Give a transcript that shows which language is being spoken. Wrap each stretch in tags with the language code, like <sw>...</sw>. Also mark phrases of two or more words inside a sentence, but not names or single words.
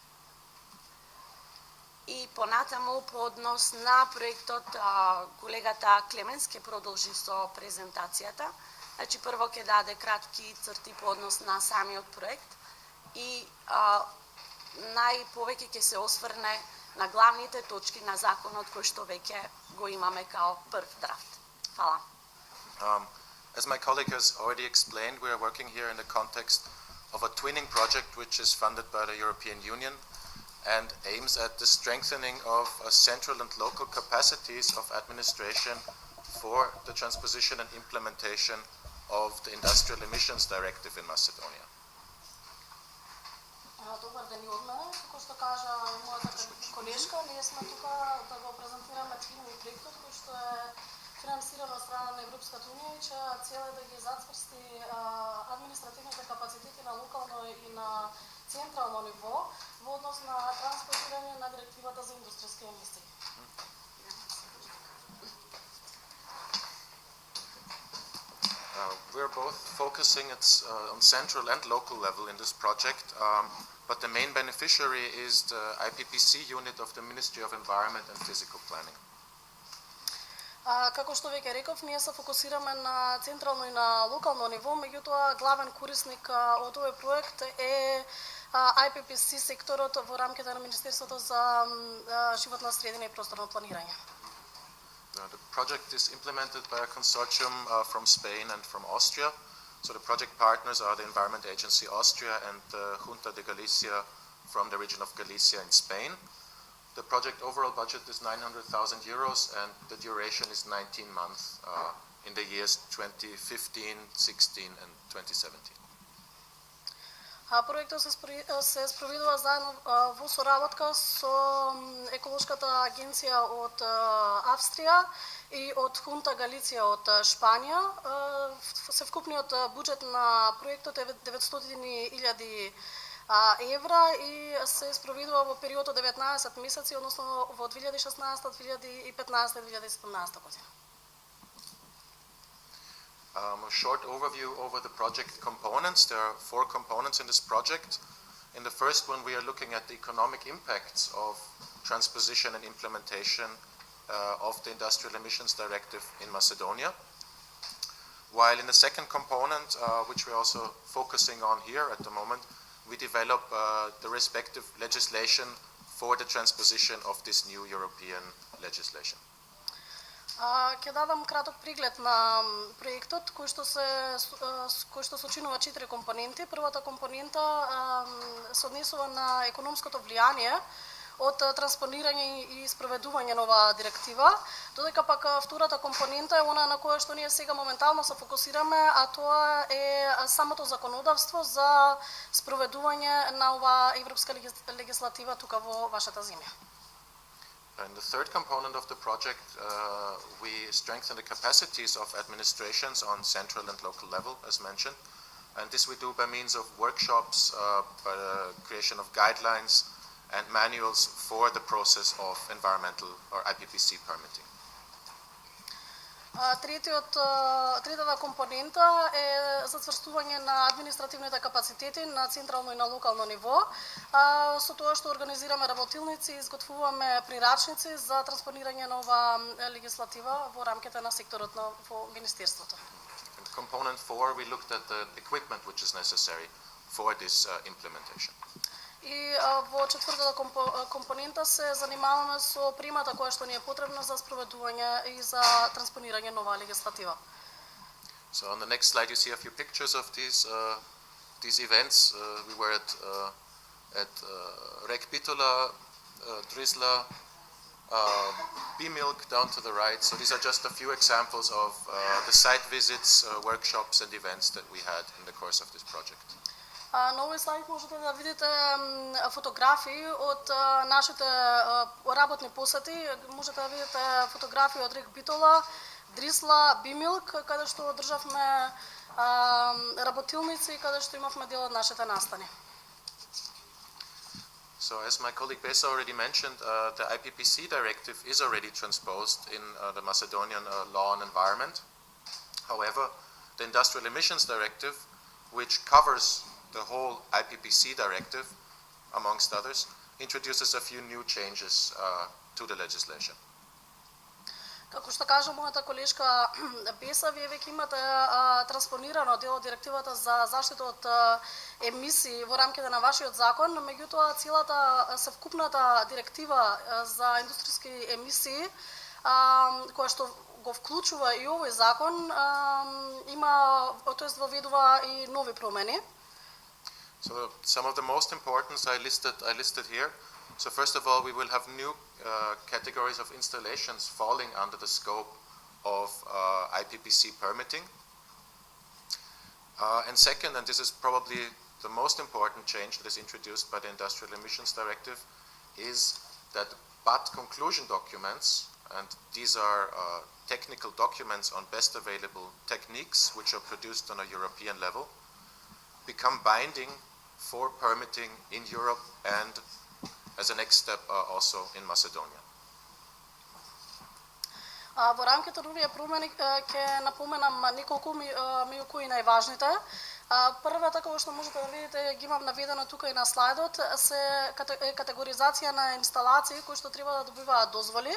<mk>И понатаму, по однос на проектот, колегата Клеменс ќе продолжи со презентацијата. Значи, прво ќе даде кратки црти по однос на самиот проект и најповеќе ќе се осврне на главните точки на законот кој што веќе го имаме као прв драфт. Фала.</mk> <en>As my colleague has already explained, we are working here in the context of a twinning project which is funded by the European Union and aims at the strengthening of central and local capacities of administration for the transposition and implementation of the Industrial Emissions Directive in Macedonia.</en> <mk>Добар ден и од мене. Како што кажа мојата колешка, ние сме тука да го презентираме твининг проектот кој што е финансиран од страна на Европската унија и чија цел е да ги зацврсти административните капацитети на локално и на централно ниво во однос на транспонирање на директивата за индустријски емисии.</mk> <en>We're both focusing on central and local level in this project, but the main beneficiary is the IPPC unit of the Ministry of Environment and Physical Planning.</en> <mk>Како што веќе реков, ние се фокусираме на централно и на локално ниво, меѓутоа главен корисник од овој проект е IPPC секторот во рамките на Министерството за животна средина и просторно планирање.</mk> <en>The project is implemented by a consortium from Spain and from Austria. So the project partners are the Environment Agency Austria and the Junta de Galicia from the region of Galicia in Spain. The project overall budget is 900,000 euros and the duration is 19 months in the years 2015, 16 and 2017.</en> <mk>Проектот се спроведува заедно во соработка со еколошката агенција од Австрија и од Хунта Галиција од Шпанија. Севкупниот буџет на проектот е 900.000 евра и се спроведува во период од 19 месеци, односно во 2016, 2015 и 2017 година.</mk> <en>A short overview over the project components. There are 4 components in this project. In the first one, we are looking at the economic impacts of transposition and implementation of the Industrial Emissions Directive in Macedonia. While in the second component, which we're also focusing on here at the moment, we develop the respective legislation for the transposition of this new European legislation.</en> <mk>Ќе дадам краток преглед на проектот кој што сочинува 4 компоненти. Првата компонента се однесува на економското влијание од транспонирање и спроведување на оваа директива, додека пак втората компонента е она на која што ние сега моментално се фокусираме, а тоа е самото законодавство за спроведување на оваа европска легислатива тука во вашата земја.</mk> <en>In the third component of the project, we strengthen the capacities of administrations on central and local level, as mentioned. And this we do by means of workshops, by the creation of guidelines and manuals for the process of environmental or IPPC permitting.</en> <mk>Третата компонента е зацврстување на административните капацитети на централно и на локално ниво. Со тоа што организираме работилници, изготвуваме прирачници за транспонирање на оваа легислатива во рамките на секторот во Министерството.</mk> <en>In component 4, we looked at the equipment which is necessary for this implementation.</en> <mk>И во четвртата компонента се занимаваме со примата која што ни е потребна за спроведување и за транспонирање на оваа легислатива.</mk> <en>So on the next slide you see a few pictures of these events. We were at Rek Bitola, Drizla, B-Milk down to the right. So these are just a few examples of the site visits, workshops and events that we had in the course of this project.</en> <mk>На овој слайд можете да видите фотографии од нашите работни посети. Можете да видите фотографии од Рек Битола, Дрисла, Бимилк, каде што одржавме работилници и каде што имавме дел од нашите настани.</mk> <en>So as my colleague Besa already mentioned, the IPPC directive is already transposed in the Macedonian law and environment. However, the Industrial Emissions Directive, which covers the whole IPPC directive, amongst others, introduces a few new changes to the legislation.</en> <mk>Како што кажа мојата колешка Беса, вие веќе имате транспонирано дел од директивата за заштита од емисии во рамките на вашиот закон, меѓутоа целата севкупната директива за индустријски емисии, која што го вклучува и овој закон, има, тоест воведува и нови промени.</mk> <en>So some of the most important I listed here. So first of all, we will have new categories of installations falling under the scope of IPPC permitting. And second, and this is probably the most important change that is introduced by the Industrial Emissions Directive, is that BAT conclusion documents, and these are technical documents on best available techniques which are produced on a European level, become binding for permitting in Europe and as a next step also in Macedonia.</en> <mk>Во рамките на овие промени ќе напоменам неколку меѓу кои најважните. Првата, како што можете да видите, ги имам наведено тука и на слайдот, се категоризација на инсталации кои што треба да добиваат дозволи.</mk>